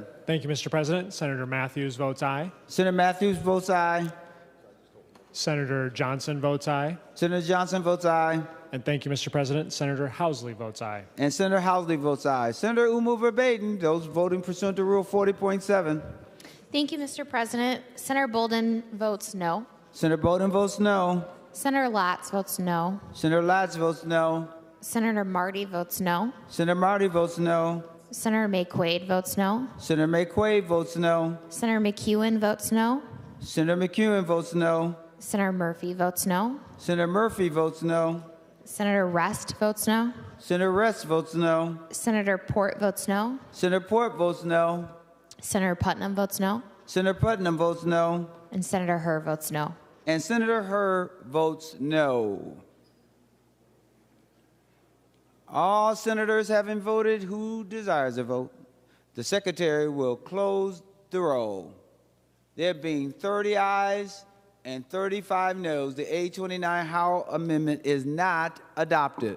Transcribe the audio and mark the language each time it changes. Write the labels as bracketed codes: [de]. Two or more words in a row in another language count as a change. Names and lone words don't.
[en] Thank you, Mr. President. Senator Matthews votes aye. Senator Matthews votes aye. Senator Johnson votes aye. Senator Johnson votes aye. And thank you, Mr. President. Senator Housley votes aye. And Senator Housley votes aye. Senator Umu-Verbatim, those voting pursuant to Rule 40.7. Thank you, Mr. President. Senator Bolden votes no. Senator Bolden votes no. Senator Latz votes no. Senator Latz votes no. Senator Marty votes no. Senator Marty votes no. Senator McQuaid votes no. Senator McQuaid votes no. Senator McEwen votes no. Senator McEwen votes no. Senator Murphy votes no. Senator Murphy votes no. Senator Rest votes no. Senator Rest votes no. Senator Port votes no. Senator Port votes no. Senator Putnam votes no. Senator Putnam votes no. And Senator Hur votes no. And Senator Hur votes no. All senators having voted who desires a vote, the Secretary will close the roll. There being 30 ayes and 35 noes, the 829 Howe Amendment is not adopted.